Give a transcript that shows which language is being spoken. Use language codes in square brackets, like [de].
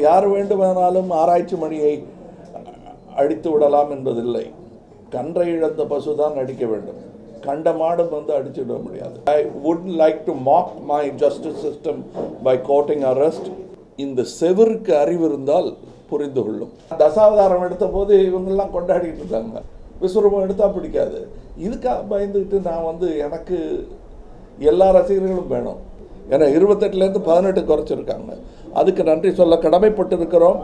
[ta] யார் வேண்டுமானாலும் ஆராய்ச்சி மணியை அடித்து விடலாம் என்பதில்லை. கன்றை இழந்த பசுதான் அடிக்க வேண்டும். கண்ட மாடும் வந்து அடிச்சு விட முடியாது. [en] I wouldn't like to mock my justice system by quoting arrest. [ta] இந்த செவிற்கு அறிவு இருந்தால் புரிந்து கொள்ளும். தசாவதாரம் எடுத்த போது இவங்கெல்லாம் கொண்டாடிட்டு இருந்தாங்க. விஸ்வரூபம் எடுத்தா பிடிக்காது. இதுக்காக பயந்துக்கிட்டு நான் வந்து எனக்கு எல்லா ரசிகர்களும் வேணும். ஏன்னா 28லேருந்து 18 குறைச்சிருக்காங்க. அதுக்கு நன்றி சொல்ல கடமைப்பட்டு இருக்கிறோம்.